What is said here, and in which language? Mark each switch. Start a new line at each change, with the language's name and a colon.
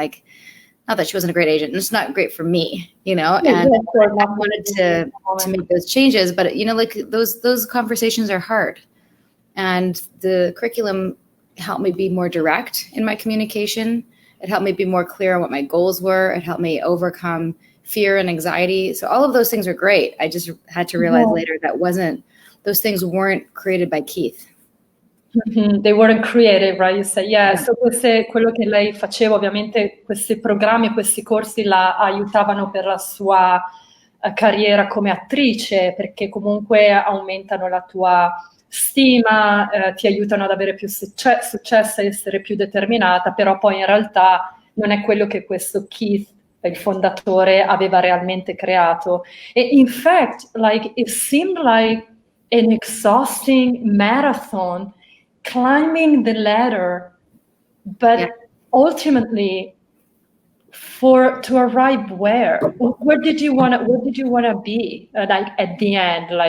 English: Like, not that she wasn't a great agent, it's not great for me, and I wanted to make those changes, but like those conversations are hard, and the curriculum helped me be more direct in my communication. It helped me be more clear on what my goals were. It helped me overcome fear and anxiety. So all of those things are great. I just had to realize later those things weren't created by Keith. They weren't created, right? You say,
Italian: so quello che lei faceva, ovviamente questi programmi, questi corsi la aiutavano per la sua carriera come attrice, perché comunque aumentano la tua stima, ti aiutano ad avere più successo, a essere più determinata, però poi in realtà non è quello che questo Keith, il fondatore, aveva realmente creato.
English: E in fact, like, it seemed like an exhausting marathon, climbing the ladder, but ultimately to arrive where did you want to be like at the end?